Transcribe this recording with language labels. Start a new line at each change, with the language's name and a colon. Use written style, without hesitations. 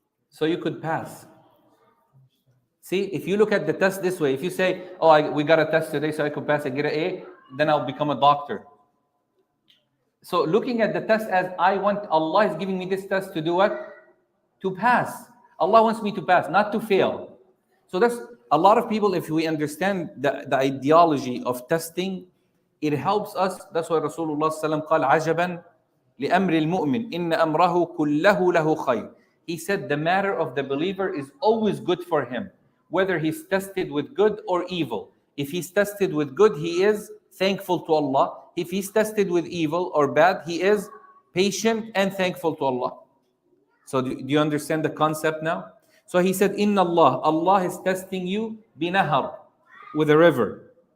English: So you could pass. See, if you look at the test this way, if you say, oh, we got a test today so I could pass and get an A, then I'll become a doctor. So looking at the test as Allah is giving me this test to do what? To pass. Allah wants me to pass, not to fail. So that's a lot of people, if we understand the ideology of testing, it helps us. That's why Rasulullah sallallahu
Arabic: قال عجبا لأمر المؤمن إن أمره كله له خير.
English: He said the matter of the believer is always good for him, whether he's tested with good or evil. If he's tested with good, he is thankful to Allah. If he's tested with evil or bad, he is patient and thankful to Allah. So do you understand the concept now? So he said, Inna Allah is testing you binahar, with a river.